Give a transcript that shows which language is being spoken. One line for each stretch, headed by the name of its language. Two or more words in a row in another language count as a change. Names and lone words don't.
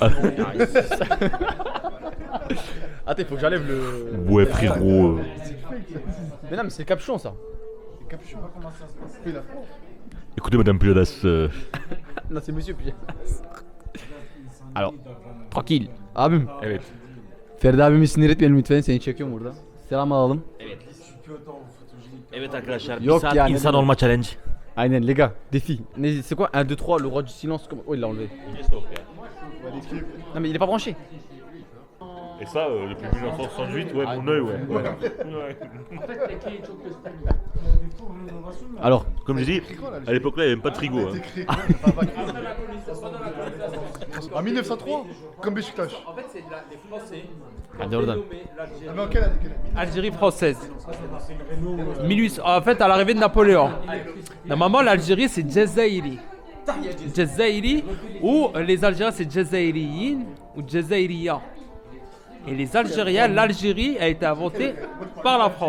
French: Attends, il faut que j'enlève le. Ouais, frérot. Mais non, mais c'est le capuchon ça. Capuchon, comment ça se passe? Puis la France. Écoutez, madame Pujadas. Non, c'est monsieur Pigeon. Alors, tranquille.
Turkish: Abim. Evet. Ferdi abimi sinir etmeyelim lütfen. Seni çekiyorum burada. Selam alalım. Evet arkadaşlar, Yok bir saat yani. insan olma challenge.
French: Aynen les gars, défi. C'est quoi 1, 2, 3, le roi du silence comment... Oh, il l'a enlevé. Non, mais il est pas branché. Et ça, depuis 1968, ouais, mon œil, ouais. Alors, Comme je dis, à l'époque là, il n'y avait même pas de frigo. Hein. En 1903, comme Beşiktaş. En fait, c'est les Français.
Turkish: hadi oradan.
French: Ah, mais en quelle année? Algérie française. 1800, en fait, à l'arrivée de Napoléon. Normalement, l'Algérie, c'est Djezairi. Djezairi, ou les Algériens, c'est Djezairiyin ou Djezairiya. Et les Algériens, l'Algérie a été inventée par la France.